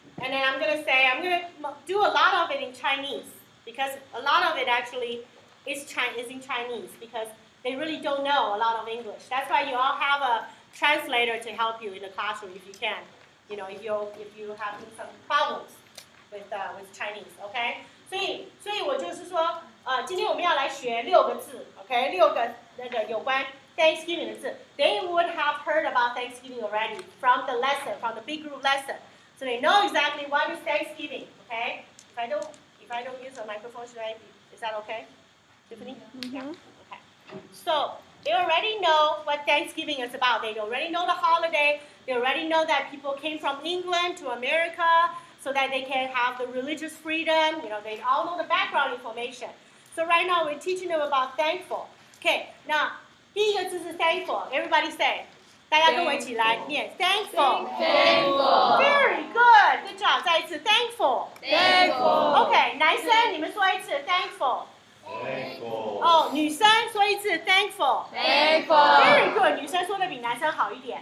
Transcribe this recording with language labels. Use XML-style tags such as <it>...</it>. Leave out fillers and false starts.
<en>And then I'm going to do a lot of it in Chinese because a lot of it actually is in Chinese because they really don't know a lot of English. That's why you all have a translator to help you in the classroom if you can. You know, if you have some problems with Chinese, okay?</en> <zh>所以我就是说，今天我们要来学6个字 ，OK， 6个那个有关 Thanksgiving 的字。</zh> <en>They would have heard about Thanksgiving already from the lesson, from the big group lesson, so they know exactly what is Thanksgiving, okay? If I don't use a microphone, is that okay, Tiffany? Mm-hmm. Yeah. Okay. So they already know what Thanksgiving is about. They already know the holiday. They already know that people came from England to America so that they can have the religious freedom. You know, they all know the background information. So right now we're teaching them about thankful. Okay, now</en> <zh>第一个字是</zh> <en>thankful. Everybody say.</en> <zh>大家跟我一起来念 thankful.</zh> <en>Thankful. Very good. Good job.</en> <zh>再一次 thankful.</zh> <en>Thankful.</en> <zh>Okay, 男生你们说一次 thankful.</zh> <en>Thankful.</en> <zh>哦，女生说一次 thankful.</zh> <en>Thankful. Very good.</en> <zh>女生说的比男生好一点。</zh>